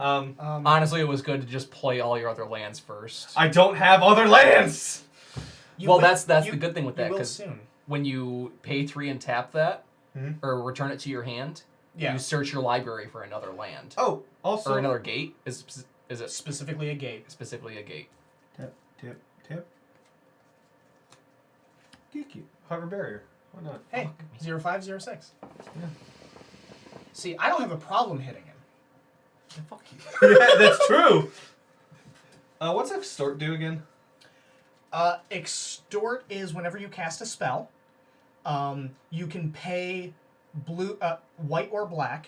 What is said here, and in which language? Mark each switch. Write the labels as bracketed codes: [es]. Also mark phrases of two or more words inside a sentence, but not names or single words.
[en] Honestly, it was good to just play all your other lands first. I don't have other lands. you well, will- that's you- the good thing with you that, will because soon. when you pay 3 and tap that, Mhm. or return it to your hand, Yeah. you search your library for another land. Oh, also. Or another gate. Is it Specifically a gate. specifically a gate? Tap, tap, tap. Geeky. Hover barrier. Why not? Hey, 0506. Yeah. See, I don't have a problem hitting him. Yeah, fuck you. Yeah, that's true. What's extort do again? Extort is whenever you cast a spell, you can pay white or black,